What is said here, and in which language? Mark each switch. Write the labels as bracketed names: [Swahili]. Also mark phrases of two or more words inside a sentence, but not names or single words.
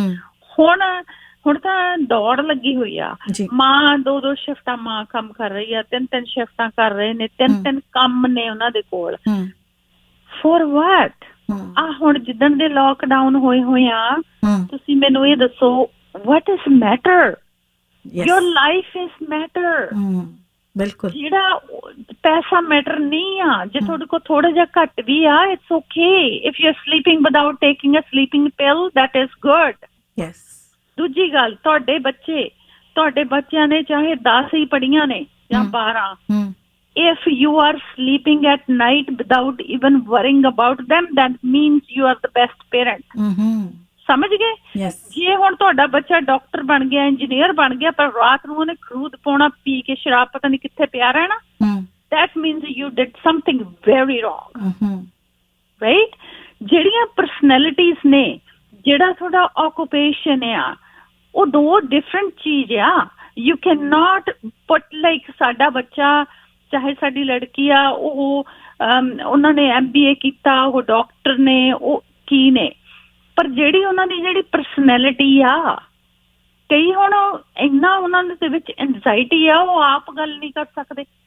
[Punjabi] ਹੁਣ ਤਾਂ ਦੌੜ ਲੱਗੀ ਹੋਈ ਆ, ਮਾਂ 2-2 ਸ਼ਿਫਟਾਂ ਮਾਂ ਕੰਮ ਕਰ ਰਹੀ ਆ, 3-3 ਸ਼ਿਫਟਾਂ ਕਰ ਰਹੇ ਨੇ, 3-3 ਕੰਮ ਨੇ ਉਹਨਾਂ ਦੇ ਕੋਲ। [English] For what? [Punjabi] ਹੁਣ ਜਿੱਦਣ ਦੇ ਲੋਕਡਾਊਨ ਹੋਏ ਆ, ਤੁਸੀਂ ਮੈਨੂੰ ਇਹ ਦੱਸੋ, [English] what is matter? Your life is matter। [Punjabi] ਬਿਲਕੁਲ, ਜਿਹੜਾ ਪੈਸਾ ਮੈਟਰ ਨਹੀਂ ਆ। ਜੇ ਤੁਹਾਡੇ ਕੋਲ ਥੋੜਾ ਜਿਹਾ ਘੱਟ ਵੀ ਆ, [English] it's okay if you're sleeping without taking a sleeping pill, that is good। yes। [Punjabi] ਦੂਜੀ ਗੱਲ, ਤੁਹਾਡੇ ਬੱਚਿਆਂ ਨੇ ਚਾਹੇ 10 ਹੀ ਪੜ੍ਹੀਆਂ ਨੇ ਜਾਂ 12, [English] if you are sleeping at night without even worrying about them, that means you are the best parent। [Punjabi] ਸਮਝ ਗਏ? ਜੇ ਹੁਣ ਤੁਹਾਡਾ ਬੱਚਾ ਡਾਕਟਰ ਬਣ ਗਿਆ, ਇੰਜੀਨੀਅਰ ਬਣ ਗਿਆ, ਪਰ ਰਾਤ ਨੂੰ ਉਹਨੇ ਖਰੂਦ ਪਾਉਣਾ, ਪੀ ਕੇ ਸ਼ਰਾਬ ਪਤਾ ਨਹੀਂ ਕਿੱਥੇ ਪਿਆ ਰਹਿਣਾ, [English] that means you did something very wrong। right? [Punjabi] ਜਿਹੜੀਆਂ ਪਰਸਨੈਲਿਟੀਜ਼ ਨੇ, ਜਿਹੜਾ ਤੁਹਾਡਾ ਆਕੂਪੇਸ਼ਨ ਆ, ਉਹ 2 ਡਿਫਰੈਂਟ ਚੀਜ਼ ਆ। [English] You can not put like [Punjabi] ਸਾਡਾ ਬੱਚਾ, ਚਾਹੇ ਸਾਡੀ ਲੜਕੀ ਆ, ਉਹ ਉਹਨਾਂ ਨੇ MBA ਕੀਤਾ, ਉਹ ਡਾਕਟਰ ਨੇ, ਉਹ ਕੀ ਨੇ, ਪਰ ਜਿਹੜੀ ਉਹਨਾਂ ਦੀ ਜਿਹੜੀ ਪਰਸਨੈਲਿਟੀ ਆ, ਕਈ ਹੁਣ ਇੰਨਾ ਉਹਨਾਂ ਦੇ ਵਿੱਚ ਐਂਜ਼ਾਈਟੀ ਆ, ਉਹ ਆਪ ਗੱਲ ਨਹੀਂ ਕਰ ਸਕਦੇ।